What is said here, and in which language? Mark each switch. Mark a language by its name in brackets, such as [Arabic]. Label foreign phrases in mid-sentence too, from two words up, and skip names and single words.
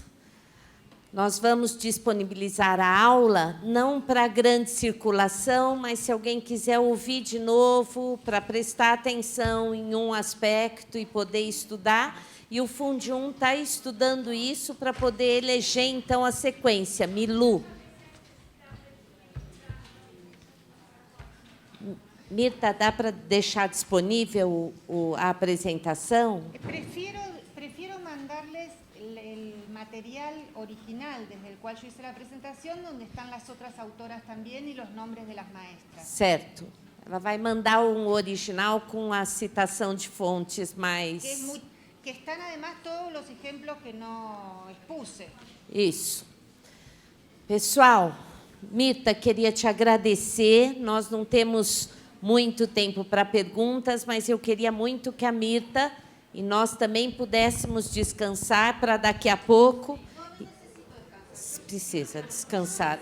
[Portuguese] Nós vamos disponibilizar a aula, não para grande circulação, mas se alguém quiser ouvir de novo, para prestar atenção em um aspecto e poder estudar. E o Fundium está estudando isso para poder eleger, então, a sequência. Milu. Mirta, dá para deixar disponível a apresentação? [Spanish] Prefiero mandarles el material original desde el cual yo hice la presentación, donde están las otras autoras también y los nombres de las maestras. [Portuguese] Certo. Ela vai mandar um original com a citação de fontes mais... [Spanish] Que están además todos los ejemplos que no expuse. [Portuguese] Isso. Pessoal, Mirta, queria te agradecer. Nós não temos muito tempo para perguntas, mas eu queria muito que a Mirta e nós também pudéssemos descansar para daqui a pouco. Precisa descansar.